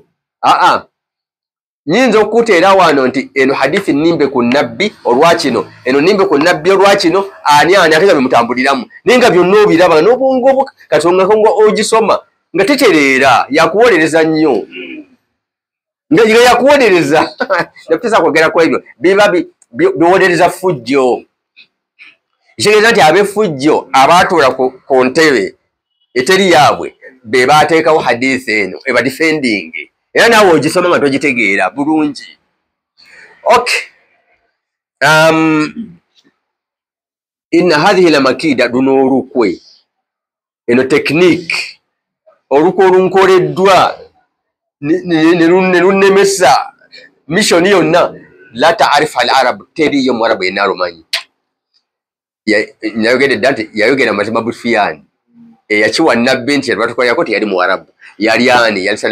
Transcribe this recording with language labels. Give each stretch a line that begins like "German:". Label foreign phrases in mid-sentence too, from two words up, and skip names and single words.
Ganda: Nyinza okuteera wano nti eno hadithi nimbe ku Nabbi olwakino, eno nimbe ku Nabbi olwakino, ani ate nga bimutambuliramu naye nga byonna obiraba n'obwongo katongako nga ogisoma nga tetereera yakuwolereza nnyo nga yakuwolereza nakutesa kwogera ku ebyo biba biwolereza fujjo. Kitegeeza nti ab'effujjo abaatuula ku ntebe eteri yaabwe be baateekawo hadithi eno eba defending era naawe ogisoma nga togitegeera bulungi. Okay.
Arabic: إن هذه لمكيدة,
Ganda: luno olukwe, eno technique, olukwe olunkoleddwa ne lunnemesa mission yonna
Arabic: لا تعرفه العرب,
Ganda: teriyo mwarabu yenna alumanyi. Nayogedde dda nti yayogera mazima Abu Sufyan eyakiwa Nabbi nti yalwatukolako teyali muwarabu, yali ani?